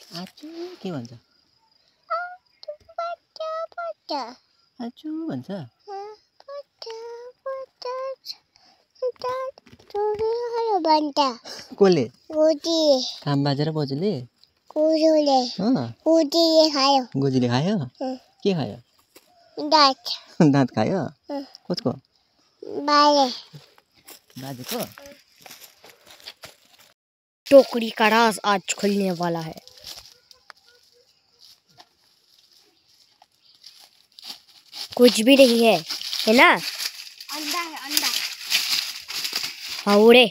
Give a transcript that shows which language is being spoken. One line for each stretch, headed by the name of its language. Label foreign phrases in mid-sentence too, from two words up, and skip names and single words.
Nepali: आचु के भन्छ आचु भन्छ कसले काम बाजेर बजुले गोजीले खायो के खायो दाँत खायो कसको बाजेको
Hindi: टोकरी का राज आज खुलने वाला है कुछ भी नहीं है ना अंडा है अंडा हाँ उड़े
Nepali: साँच्ची